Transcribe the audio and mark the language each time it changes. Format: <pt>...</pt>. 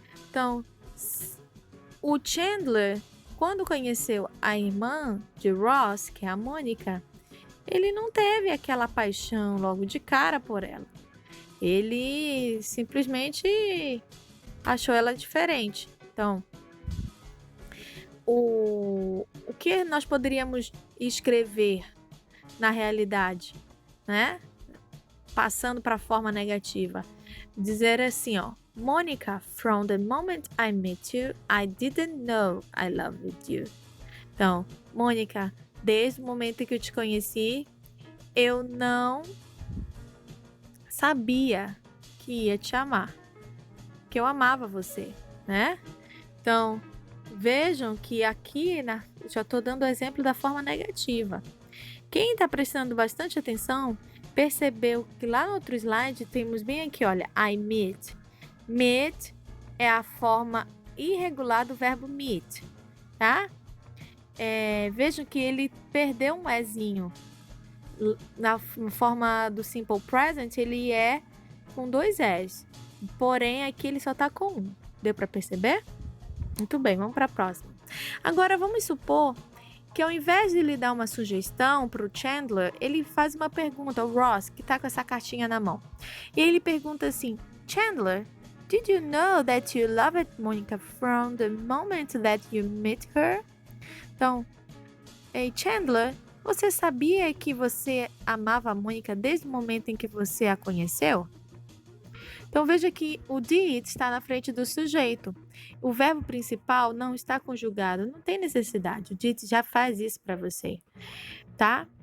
<pt>Então, o Chandler, quando conheceu a irmã de Ross, que é a Mônica, ele não teve aquela paixão logo de cara por ela. Ele simplesmente achou ela diferente. Então, o que nós poderíamos escrever na realidade, né? Passando para a forma negativa. Dizer assim, ó:</pt> <en>Monica, from the moment I met you, I didn't know I loved you.</en> <pt>Então, Mônica, desde o momento em que eu te conheci, eu não sabia que ia te amar, que eu amava você, né? Então, vejam que aqui já estou dando o exemplo da forma negativa. Quem está prestando bastante atenção percebeu que lá no outro slide temos bem aqui, olha,</pt> <en>I meet.</en> <pt>Meet é a forma irregular do verbo meet, tá? Vejam que ele perdeu um ezinho. Na forma do simple present, ele é com 2 es. Porém, aqui ele só tá com 1. Deu para perceber? Muito bem, vamos para a próxima. Agora, vamos supor que ao invés de lhe dar uma sugestão para o Chandler, ele faz uma pergunta, o Ross, que tá com essa cartinha na mão. E ele pergunta assim:</pt> <en>Chandler, did you know that you loved Monica from the moment that you met her?</en> <pt>Então, ei, Chandler, você sabia que você amava a Mônica desde o momento em que você a conheceu? Então, veja que o did está na frente do sujeito. O verbo principal não está conjugado, não tem necessidade. O did já faz isso para você, tá?</pt>